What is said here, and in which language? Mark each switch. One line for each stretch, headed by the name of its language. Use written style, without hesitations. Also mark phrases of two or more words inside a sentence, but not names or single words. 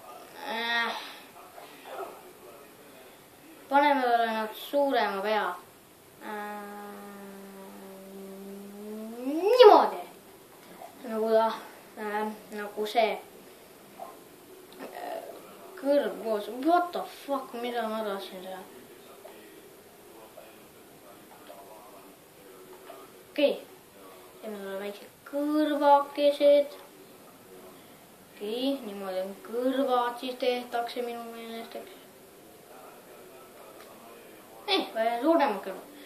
Estonian: Paneme talle nad suurema pea. Niimoodi. Nagu see kõrv koos.
English: What the fuck,
Estonian: mida ma tahtsin teha? Okei. Teeme talle väiksed kõrvakesed. Okei, niimoodi kõrvad siis tehtakse minu meelest, eks. Suuremad kõrvad.